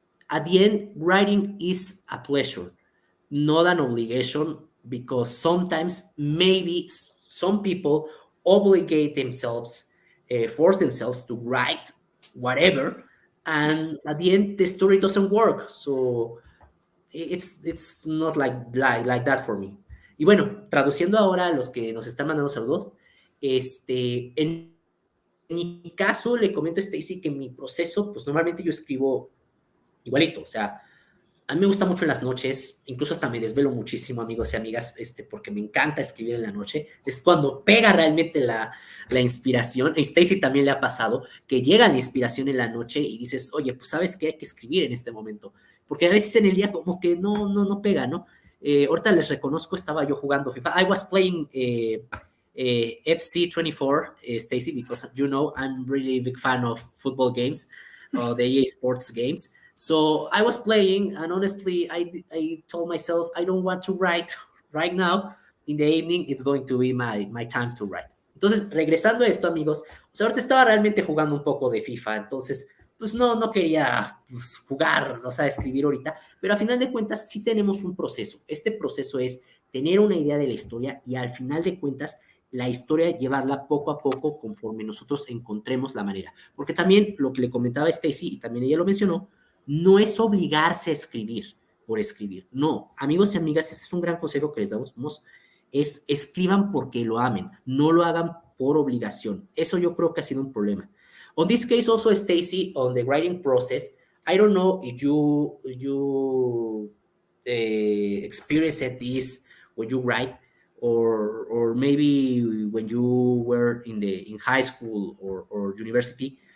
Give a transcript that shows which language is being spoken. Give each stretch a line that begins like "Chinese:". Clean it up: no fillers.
English: at the end writing is a pleasure, not an obligation, because sometimes maybe some people obligate themselves, force themselves to write whatever, and at the end the story doesn't work. So it's not like that for me.
Spanish: Y bueno, traduciendo ahora a los que nos están mandando saludos, en mi caso le comento a Stacy que mi proceso, pues normalmente yo escribo igualito, o sea, a mí me gusta mucho en las noches, incluso hasta me desvelo muchísimo, amigos y amigas, porque me encanta escribir en la noche. Es cuando pega realmente la inspiración. A Stacy también le ha pasado que llega la inspiración en la noche y dices, oye, pues ¿sabes qué? Hay que escribir en este momento. Porque a veces en el día como que no pega, ¿no? Ahorita les reconozco, estaba yo jugando FIFA.
English: I was playing FC24, Stacy, because I'm really big fan of football games, the EA Sports games. So I was playing, and honestly, I told myself I don't want to write right now. In the evening, it's going to be my time to write.
Spanish: Entonces, regresando a esto, amigos, pues ahorita estaba realmente jugando un poco de FIFA, entonces, pues no quería pues, jugar, o sea, escribir ahorita, pero a final de cuentas sí tenemos un proceso. Este proceso es tener una idea de la historia y al final de cuentas la historia llevarla poco a poco conforme nosotros encontremos la manera. Porque también lo que le comentaba a Stacy, y también ella lo mencionó, no es obligarse a escribir por escribir. No, amigos y amigas, este es un gran consejo que les damos, es escriban porque lo amen, no lo hagan por obligación. Eso yo creo que ha sido un problema.
English: On this case also, Stacy, on the writing process, I don't know if you experience this when you write, or maybe when you were in high school or university.